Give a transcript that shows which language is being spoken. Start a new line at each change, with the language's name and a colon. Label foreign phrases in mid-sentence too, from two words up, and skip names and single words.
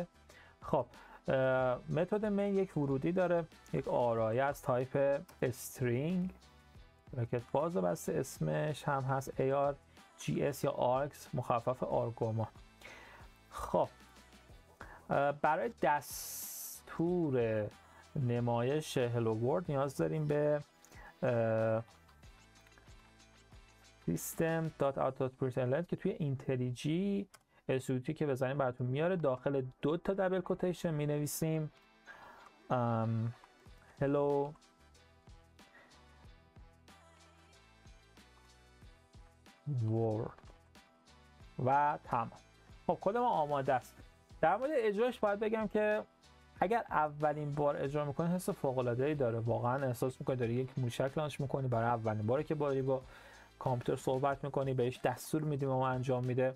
Persian: خب متد مین یک ورودی داره، یک آرایه از تایپ استرینگ، براکت باز و بسته، اسمش هم هست ARGS یا ARGS مخفف آرگوما. خب برای دستور نمایش
English: hello world
Persian: نیاز داریم به system.out.println که توی اینتلیجی اسیوتی که بزنیم براتون میاره. داخل دو تا دبل کوتیشن می نویسیم
English: hello world
Persian: و تمام. خب کد ما آماده است. در مورد اجراش باید بگم که اگر اولین بار اجرا میکنی حس فوق العاده ای داره، واقعا احساس میکنی داری یک موشک لانچ میکنی برای اولین باره که با کامپیوتر صحبت میکنی، بهش دستور میدی و انجام میده.